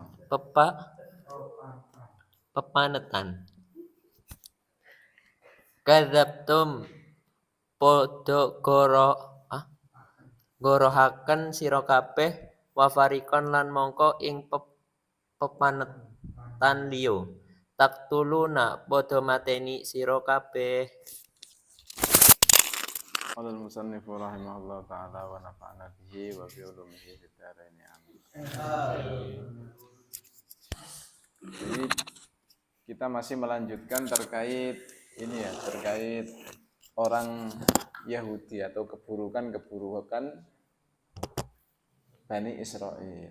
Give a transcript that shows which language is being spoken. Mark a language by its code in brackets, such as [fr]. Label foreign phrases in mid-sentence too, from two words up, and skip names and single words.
[jv] pepa pepanetan kadzabtum padha gorohaken sira kabeh wafarikon lan mongko ing pepanetan liya taktuluna padha mateni sira kabeh. [ar] قال المصنف رحمه الله تعالى ونفعنا به وبعلومه في الدارين آمين. [id] Jadi kita masih melanjutkan terkait ini ya, terkait orang Yahudi atau keburukan-keburukan Bani Israel.